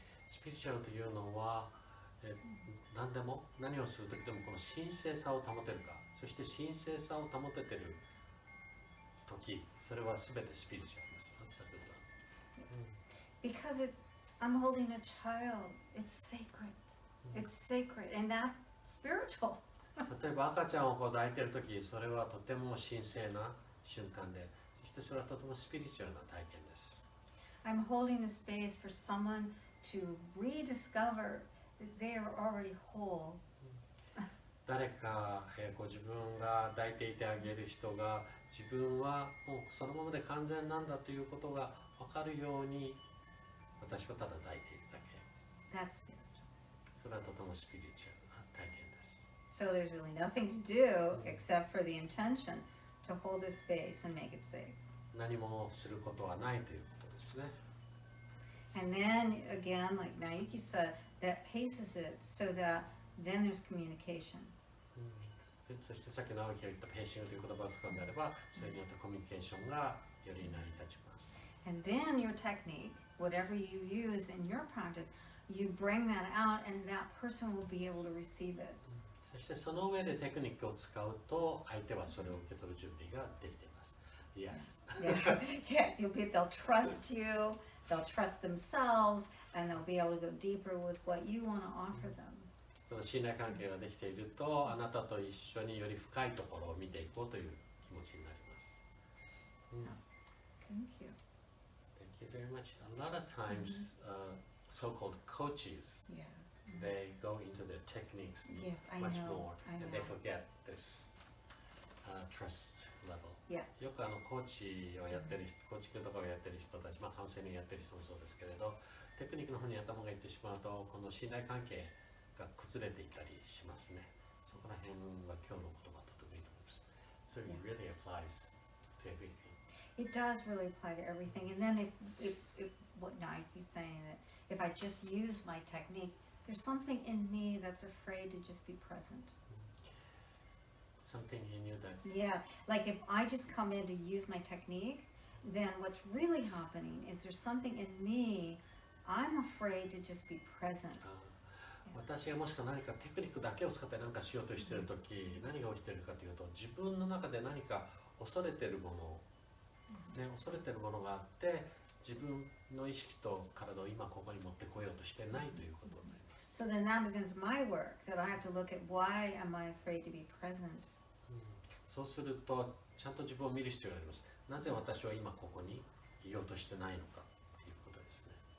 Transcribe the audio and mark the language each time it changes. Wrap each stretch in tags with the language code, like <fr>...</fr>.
<ja>スピリチュアルというのは、何でも何をするときでもこの神聖さを保てるか、そして神聖さを保ててるとき、それはすべてスピリチュアルです。</ja> <en>Because I'm holding a child. It's sacred. It's sacred, and that's spiritual.</en> <ja>例えば赤ちゃんを抱いているとき、それはとても神聖な瞬間で、そしてそれはとてもスピリチュアルな体験です。</ja> <en>I'm holding the space for someone to rediscover that they are already whole.</en> <ja>誰か、自分が抱いていてあげる人が自分はもうそのままで完全なんだということが分かるように私はただ抱いているだけ。</ja> <en>That's spiritual.</en> <ja>それはとてもスピリチュアルな体験です。</ja> <en>So there's really nothing to do except for the intention to hold the space and make it safe.</en> <ja>何もすることはないということですね。</ja> <en>And then again, like Naiki said, that paces it so that then there's communication.</en> <ja>そしてさっき直樹が言ったペーシングという言葉を使うのであれば、それによってコミュニケーションがより成り立ちます。</ja> <en>And then your technique, whatever you use in your practice, you bring that out and that person will be able to receive it.</en> <ja>そしてその上でテクニックを使うと相手はそれを受け取る準備ができています。</ja> <en>Yes. Yes, they'll trust you, they'll trust themselves, and they'll be able to go deeper with what you want to offer them.</en> <ja>その信頼関係ができていると、あなたと一緒により深いところを見ていこうという気持ちになります。</ja> <en>Thank you. Thank you very much. A lot of times, so-called coaches, they go into their techniques much more, and they forget this trust level.</en> <ja>よくコーチをやってる人、コーチングとかをやってる人たち、カウンセリングやってる人もそうですけれど、テクニックの方に頭がいってしまうと、この信頼関係が崩れていたりしますね。そこら辺は今日の言葉とてもいいと思います。</ja> <en>So it really applies to everything. It does really apply to everything. And then if what Nike's saying, that if I just use my technique, there's something in me that's afraid to just be present. Something in you that's... Yeah, like if I just come in to use my technique, then what's really happening is there's something in me, I'm afraid to just be present.</en> <ja>私がもしくは何かテクニックだけを使って何かしようとしているとき、何が起きているかというと、自分の中で何か恐れているもの、恐れているものがあって、自分の意識と体を今ここに持ってこようとしてないということになります。</ja> <en>So then that becomes my work, that I have to look at why am I afraid to be present.</en> <ja>そうすると、ちゃんと自分を見る必要があります。なぜ私は今ここにいようとしてないのかということですね。</ja>